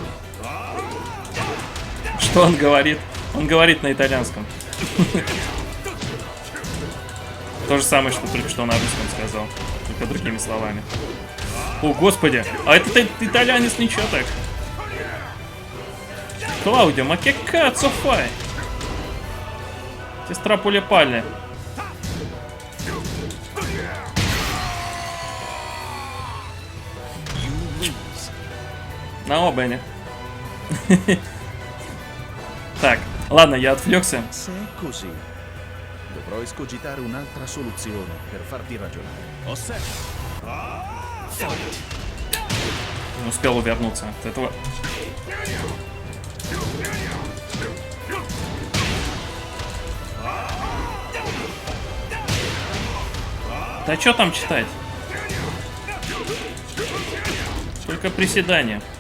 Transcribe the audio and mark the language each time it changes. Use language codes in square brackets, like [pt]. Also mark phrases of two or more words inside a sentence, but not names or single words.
[ru] Что он говорит? Он говорит на итальянском. То же самое, что только что на русском сказал, только другими словами. О, господи, а этот итальянец ничего так. Клаудио, [it] ma che cazzo fai? Ti strappo le palle. No, bene. [ru] Так, ладно, я отвлекся. [it] Se è così, dovrò escogitare un'altra soluzione per farti ragionare. Osserva. [ru] Не успел увернуться от этого. Да что там читать? Только приседания.